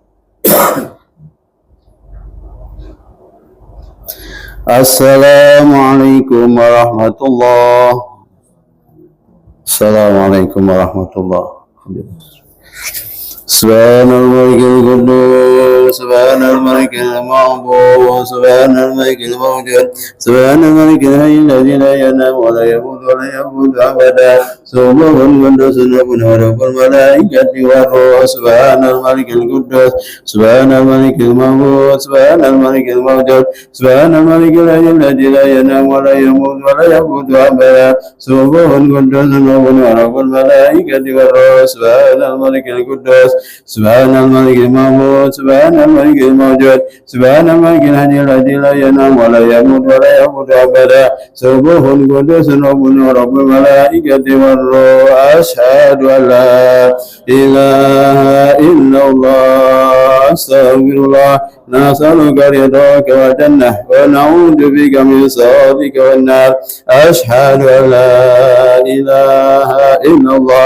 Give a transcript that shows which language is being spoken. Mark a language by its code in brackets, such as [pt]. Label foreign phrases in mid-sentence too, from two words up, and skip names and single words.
[ar] السلام عليكم ورحمة الله. السلام عليكم ورحمة الله. سبحان الملك القدوس سبحان الملك المعبود سبحان الملك الموجود سبحان الملك الحي الذي لا ينام ولا يموت ولا يموت أبدا. سبحان القدوس رب الملائكة والروح سبحان الملك القدوس, سبحان الملك المعبود سبحان الملك الموجود سبحان الملك الحي الذي لا ينام ولا يموت ولا يموت أبدا. سبحان القدوس رب الملائكة والروح سبحان الملك القدوس, سبحان الملك المعبود سبحان الملك الموجود سبحان الملك الحي الذي لا ينام ولا يموت ولا يموت أبدا. سبحان القدوس رب الملائكة والروح. أشهد أن لا إله إلا الله. أستغفر الله. نسألك رضاك والجنة ونعوذ بك من سخطك والنار. أشهد أن لا إله إلا الله.